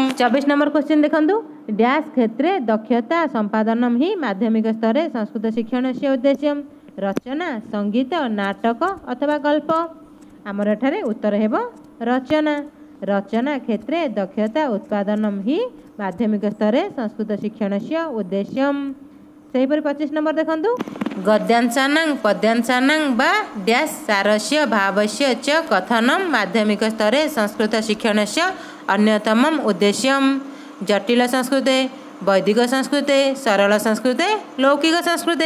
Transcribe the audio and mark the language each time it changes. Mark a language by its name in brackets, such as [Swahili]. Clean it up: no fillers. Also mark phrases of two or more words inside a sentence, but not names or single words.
[Odia] 24 ନମ୍ବର କ୍ୱେଶ୍ଚନ ଦେଖନ୍ତୁ ଡ୍ୟାସ [Sanskrit] क्षेत्रे दक्षता संपादनम ही माध्यमिक स्तरे संस्कृत शिक्षणस्य उद्देश्यम रचना संगीत नाटक अथवा गल्प। [Odia] ଆମର ଏଠାରେ ଉତ୍ତର ହେବ [Sanskrit] रचना रचना क्षेत्रे दक्षता उत्पादनम ही माध्यमिक स्तरे संस्कृत शिक्षणस्य उद्देश्यम। [Odia] ସେହିପରି 25 ନମ୍ବର ଦେଖନ୍ତୁ [Sanskrit] गद्यांशानां पद्यांशानां बा डैश सारस्य भावस्य च कथनम माध्यमिक स्तरे संस्कृत शिक्षणस्य अन्यतमम् उद्देश्यम जटिल संस्कृते वैदिक संस्कृते सरल संस्कृते लौकिक संस्कृते।